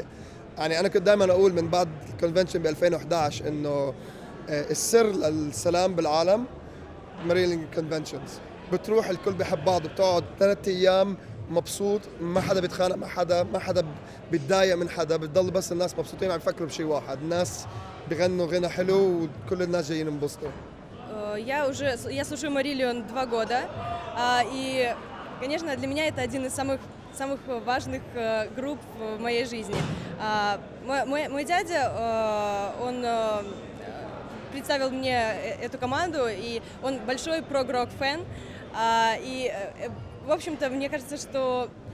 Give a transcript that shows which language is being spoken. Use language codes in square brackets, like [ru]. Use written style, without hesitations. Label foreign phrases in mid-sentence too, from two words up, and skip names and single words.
[ar] يعني انا كنت دائما اقول من بعد الكونفنشن ب 2011 انه السر للسلام بالعالم ماريلين كونفنشنز. بتروح الكل بيحب بعض، بتقعد 3 أيام مبسوط، ما حدا بيتخانق مع حدا، ما حدا بيتضايق من حدا، بتضل بس الناس مبسوطين عم يفكروا بشيء واحد، الناس بيغنوا غنى حلو وكل الناس جايين ينبسطوا. [ru] Я слушаю Марилион 2 года, и, конечно, для меня это один из самых важных групп в моей жизни. Мой дядя, он представил мне эту команду, и он большой [en] prog-rock fan, [ru] и, в общем-то, мне кажется, что